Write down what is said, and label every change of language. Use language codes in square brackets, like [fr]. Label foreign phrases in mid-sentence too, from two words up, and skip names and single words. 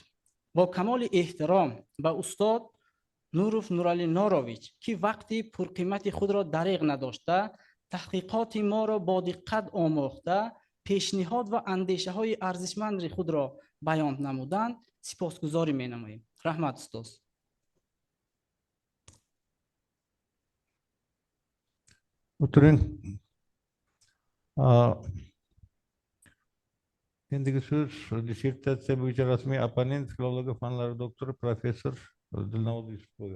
[tg] با کمال احترام به استاد نوروف نورعلی نورویچ که وقتی پرقیمت خود را دریغ نداشته تحقیقات ما را با دقت آموخته پیشنهاد و اندیشه های ارزشمند خود را بیان نمودند سپاسگزاری می نماییم. رحمت استاد. [uz] O'tiring. Endigi so'z dissertatsiya bo'yicha rasmiy opponent filologiya fanlari doktori professor Dilnavoz Yusupova.